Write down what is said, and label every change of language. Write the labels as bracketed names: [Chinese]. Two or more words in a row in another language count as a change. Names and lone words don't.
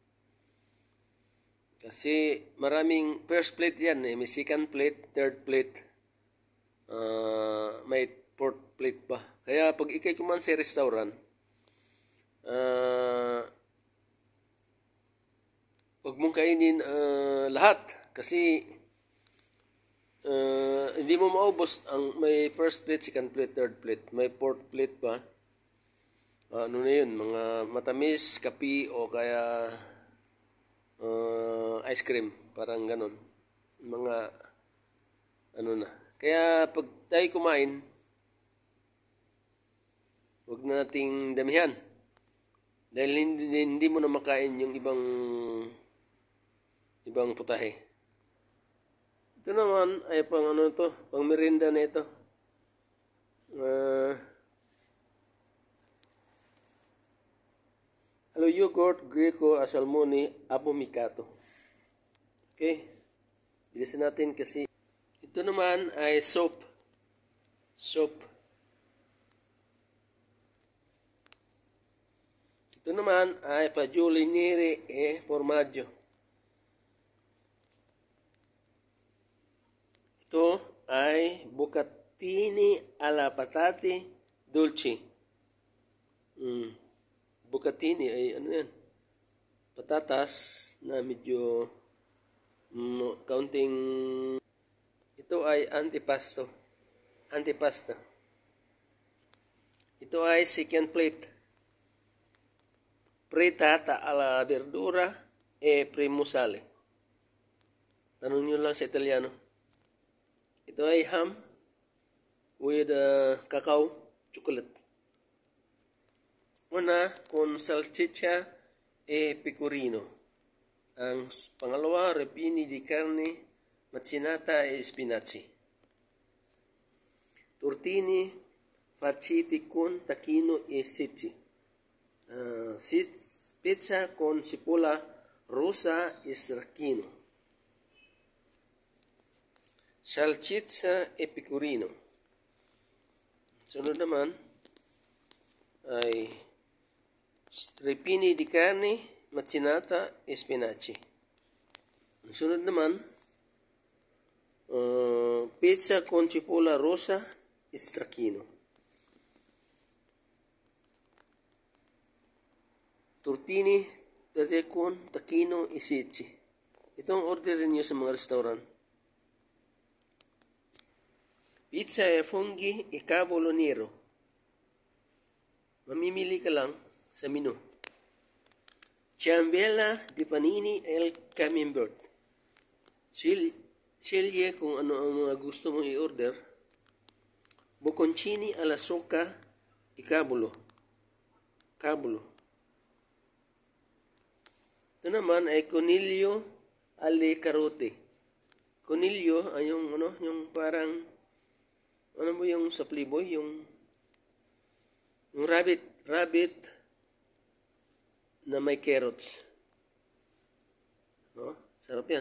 [Filipino] Kasi maraming [English] first plate [Filipino] yan, may [English] second plate, third plate, [Filipino] may [English] fourth plate [Filipino] pa. Kaya pag ikay kumain sa restaurant, huwag mong kainin lahat kasi hindi mo maubos ang may [English] first plate, second plate, third plate, [Filipino] may [English] fourth plate [Filipino] pa. Ano na yun, mga matamis, kape o kaya [English] ice cream, [Filipino] parang ganon. Mga ano na. Kaya pag tayo kumain, huwag nating damihan. Dahil hindi mo na makain yung ibang putahe. Ito naman ay pang pang merienda na ito. [Italian] Alo yogurt greco salmone affumicato. [Filipino] Okay. Bilisan natin kasi ito naman ay soup. Ito naman ay [Italian] fagioli nere e formaggio. [Filipino] Ito ay [Italian] bucatini alla patate dolci. [Filipino] Bucatini ay ano yan? Patatas na medyo kaunting. Ito ay antipasta. Ito ay [English] second plate. [Italian] Frittata alla verdura e primo sale. [Filipino] Tanong nyo lang sa Italiano. Ito ay [English] ham with cacao chocolate. [Italian] Una con salsiccia e pecorino. [Filipino] Ang pangalawa, [Italian] repini di carne macinata e spinaci. Tortini farciti con tacchino e sicci. Pizza con cipolla rosa e stracchino. Salsiccia e pecorino. [Filipino] Sunod naman ay [Italian] repini di carne macinata e spinaci. [Filipino] Sunod naman [Italian] pizza con cipolla rosa e stracchino. Tortini con tacchino e sicci. [Filipino] Ito ang orderin nyo sa mga restaurant. [Italian] Pizza e funghi e cavolo nero. [Filipino] Mamimili ka lang sa menu. [Italian] Ciambella di panini e il camembert. [Filipino] Sceglie kung ano ang mga gusto mong i-order. [Italian] Bocconcini alla soca e cavolo. [Filipino] Ito naman ay [Italian] coniglio alle carote. [Filipino] Coniglio ay yung parang ano mo yung sa Playboy, yung [English] rabbit rabbit [Filipino] na may carrots. No? Sarap yan.